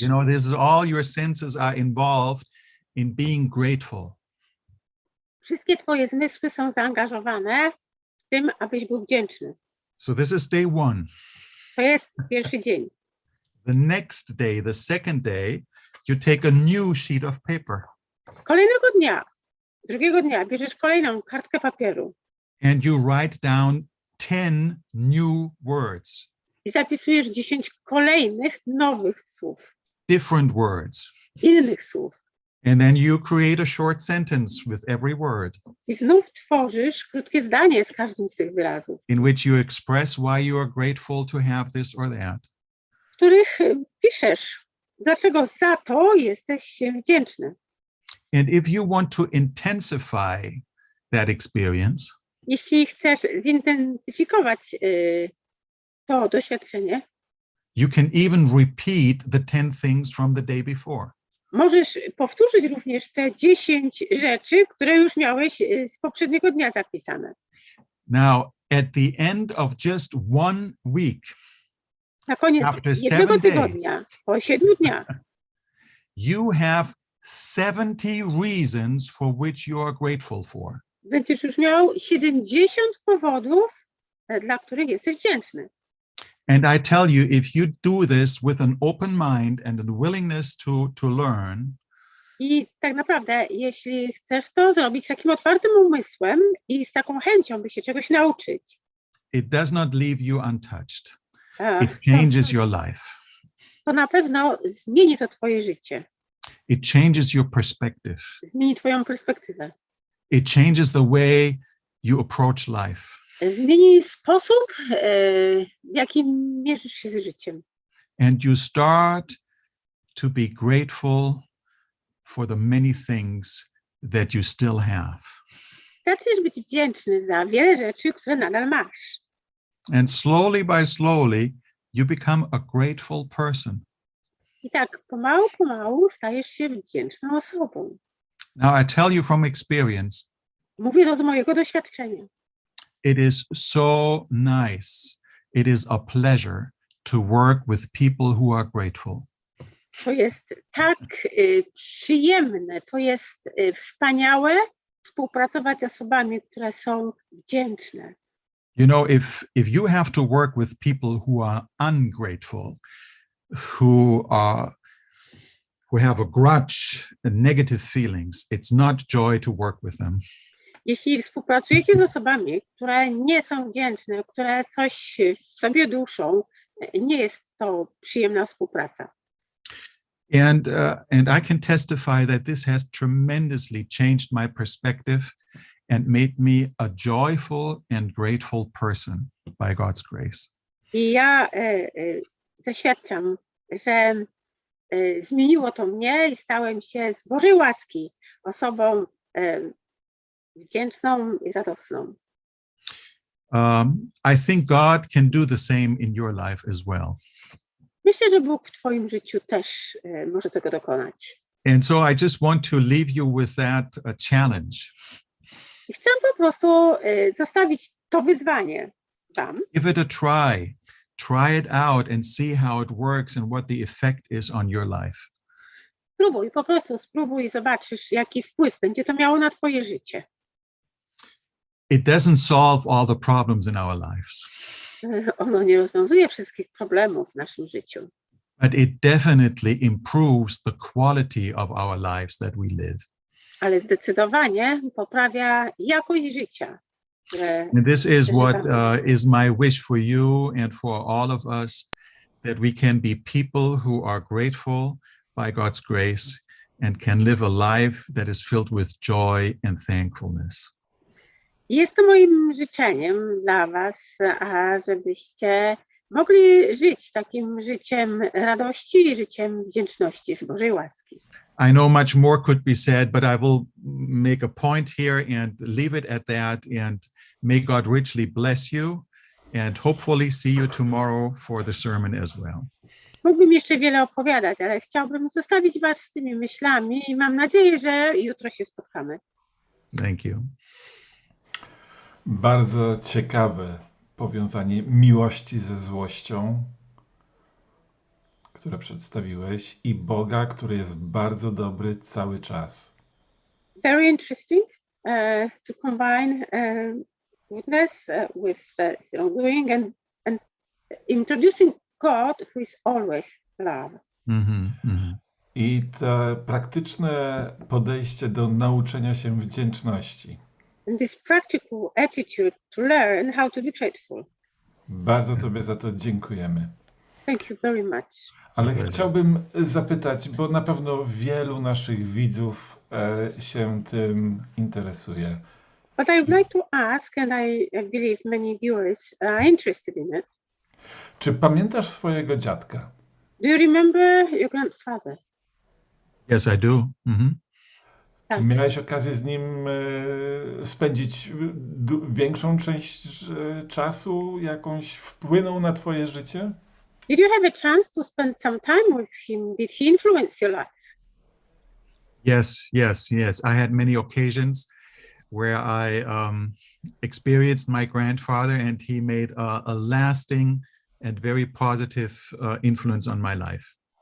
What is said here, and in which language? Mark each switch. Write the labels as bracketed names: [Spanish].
[English] You know, this is all your senses are involved in being grateful. [Polish] Wszystkie twoje zmysły są zaangażowane w tym, abyś był wdzięczny. [English] So this is day one. [Polish] To jest pierwszy dzień. [English] The next day, the second day, you take a new sheet of paper [Polish] Kolejnego dnia, drugiego dnia bierzesz kolejną kartkę papieru [English] and you write down 10 new words, [Polish] i zapisujesz 10 kolejnych nowych słów, [English] different words. [Polish] innych słów. [English] And then you create a short sentence with every word [Polish] I znów tworzysz krótkie zdanie z każdym z tych wyrazów, [English] in which you express why you are grateful to have this or that. [Polish] w których piszesz, dlaczego za to jesteś wdzięczny. [English] And if you want to intensify that experience, [Polish] Jeśli chcesz zintensyfikować to doświadczenie, [English] you can even repeat the 10 things from the day before. [Polish] możesz powtórzyć również te 10 rzeczy, które już miałeś z poprzedniego dnia zapisane. [English] Now, at the end of just 1 week, [Polish] Na koniec [English] After [Polish] jednego [English] 7 days. [Polish] tygodnia, po 7 dniach, [English] you have 70 reasons for which you are grateful for. [Polish] będziesz już miał 70 powodów, dla których jesteś wdzięczny. [English] And I tell you, if you do this with an open mind and a willingness to learn, [Polish] I tak naprawdę, jeśli chcesz to zrobić z takim otwartym umysłem i z taką chęcią, by się czegoś nauczyć, [English] it does not leave you untouched. e, It changes your life. [Polish] to na pewno zmieni to twoje życie, [English] It changes your perspective. [Polish] zmieni twoją perspektywę, [English] It changes the way you approach life. [Polish] zmieni sposób, w jakim mierzysz się z życiem. [English] And you start to be grateful for the many things that you still have. [Polish] Zaczniesz być wdzięczny za wiele rzeczy, które nadal masz. [English] And slowly by slowly, you become a grateful person. [Polish] I tak pomału stajesz się wdzięczną osobą. [English] Now, I tell you from experience, [Polish] Mówię to z mojego doświadczenia. [English] it is so nice. It is a pleasure to work with people who are grateful. [Polish] To jest tak przyjemne, to jest wspaniałe współpracować z osobami, które są wdzięczne. [English] You know, if you have to work with people who are ungrateful, who have a grudge and negative feelings, it's not joy to work with them. [Polish] Jeśli współpracujecie z osobami, które nie są wdzięczne, które coś w sobie duszą, nie jest to przyjemna współpraca. [English] And I can testify that this has tremendously changed my perspective and made me a joyful and grateful person by God's grace. [Polish] I ja zaświadczam, że zmieniło to mnie i stałem się z Bożej łaski osobą wdzięczną i radosną. [English] I think God can do the same in your life as well. [Polish] Myślę, że Bóg w twoim życiu też może tego dokonać. [English] And so I just want to leave you with that challenge. [Polish] I chcę po prostu zostawić to wyzwanie wam. [English] Give it a try. Try it out and see how it works and what the effect is on your life. [Polish] Spróbuj, po prostu spróbuj i zobaczysz, jaki wpływ będzie to miało na twoje życie. [English] It doesn't solve all the problems in our lives, [Polish] Ono nie rozwiązuje wszystkich problemów w naszym życiu, [English] but it definitely improves the quality of our lives that we live. [Polish] ale zdecydowanie poprawia jakość życia. [English] And this is what is my wish for you and for all of us, that we can be people who are grateful by God's grace and can live a life that is filled with joy and thankfulness. [Polish] Jest to moim życzeniem dla was, żebyście mogli żyć takim życiem radości i życiem wdzięczności z Bożej łaski. [English] I know much more could be said, but I will make a point here and leave it at that. And may God richly bless you and hopefully see you tomorrow for the sermon as well. [Polish] Mógłbym jeszcze wiele opowiadać, ale chciałbym zostawić was z tymi myślami i mam nadzieję, że jutro się spotkamy. [English] Thank you. [Polish] Bardzo ciekawe powiązanie miłości ze złością, które przedstawiłeś, i Boga, który jest bardzo dobry cały czas. [English] Very interesting to combine goodness with wrongdoing and introducing God, who is always love. [Polish] I to praktyczne podejście do nauczenia się wdzięczności. [English] And this practical attitude to learn how to be grateful. [Polish] Bardzo Tobie za to dziękujemy. [English] Thank you very much. [Polish] Ale chciałbym zapytać, bo na pewno wielu naszych widzów się tym interesuje. [English] But I would like to ask, and I believe many viewers are interested in it. [Polish] Czy pamiętasz swojego dziadka? [English] Do you remember your grandfather? Yes, I do. [Polish] Czy miałeś okazję z nim spędzić większą część czasu, jakąś wpłynął na twoje życie? [English] Did you have a chance to spend some time with him? Did he influence your life? Yes. I had many occasions where I experienced my grandfather, and he made a lasting and very positive influence on my life.